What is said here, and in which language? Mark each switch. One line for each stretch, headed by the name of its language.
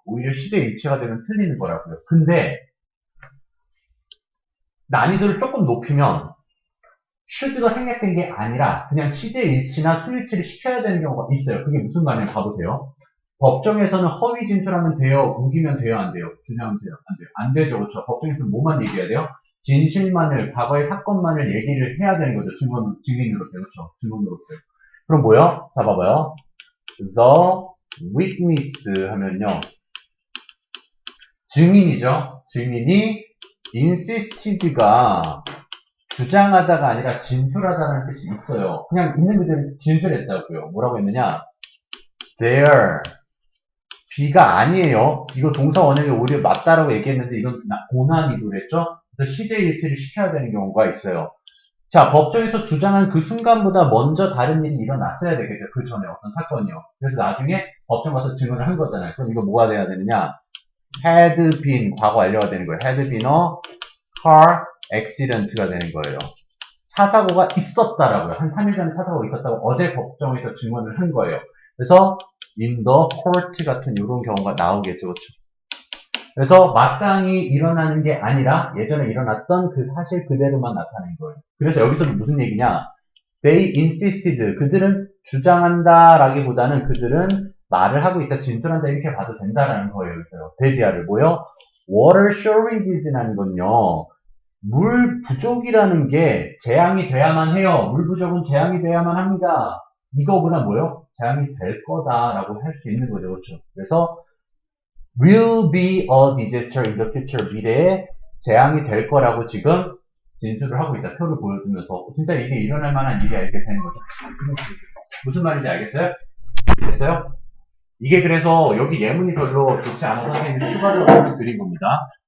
Korean: 오히려 시제일치가 되면 틀리는 거라고요. 근데 난이도를 조금 높이면 should가 생략된 게 아니라 그냥 시제일치나 수일치를 시켜야 되는 경우가 있어요. 그게 무슨 말이냐면 봐보세요. 법정에서는 허위 진술하면 돼요? 우기면 돼요? 안 돼요? 주장하면 돼요? 안 돼요? 안 되죠. 그렇죠? 법정에서는 뭐만 얘기해야 돼요? 진실만을, 과거의 사건만을 얘기를 해야 되는 거죠. 증인으로서요. 그렇죠? 증언으로서요. 그럼 뭐요? 자, 봐봐요.
English: The witness
Korean: 하면요. 증인이죠. 증인이 insisted가 주장하다가 아니라 진술하다는 뜻이 있어요. 그냥 있는 그대로 진술했다고요. 뭐라고 했느냐? There. B가 아니에요. 이거 동사 원형이 오히려 맞다라고 얘기했는데 이건 고난이도 그랬죠? 그래서 시제일치를 시켜야 되는 경우가 있어요. 자, 법정에서 주장한 그 순간보다 먼저 다른 일이 일어났어야 되겠죠. 그 전에 어떤 사건이요. 그래서 나중에 법정 가서 증언을 한 거잖아요. 그럼 이거 뭐가 돼야 되느냐?
English: had been,
Korean: 과거 완료가 되는 거예요.
English: had been a car accident가
Korean: 되는 거예요. 차 사고가 있었다라고요. 한 3일 전에 차 사고가 있었다고 어제 법정에서 증언을 한 거예요. 그래서
English: in the court
Korean: 같은 이런 경우가 나오겠죠. 그렇죠? 그래서 마땅히 일어나는 게 아니라 예전에 일어났던 그 사실 그대로만 나타낸 거예요. 그래서 여기서는 무슨 얘기냐?
English: They insisted.
Korean: 그들은 주장한다 라기보다는 그들은 말을 하고 있다, 진술한다 이렇게 봐도 된다라는 거예요. 여기서요. 데디아를 뭐요? Water shortages라는 건요. 물 부족이라는 게 재앙이 돼야만 해요. 물 부족은 재앙이 돼야만 합니다. 이거보다 뭐요? 재앙이 될 거다라고 할 수 있는 거죠. 그렇죠? 그래서
English: will be a disaster in the future.
Korean: 미래에 재앙이 될 거라고 지금 진술을 하고 있다. 표를 보여주면서 진짜 이게 일어날 만한 일이야 이렇게 되는 거죠. 무슨 말인지 알겠어요? 알겠어요? 이게 그래서 여기 예문이 별로 좋지 않아서 선생님이 추가적으로 드린 겁니다.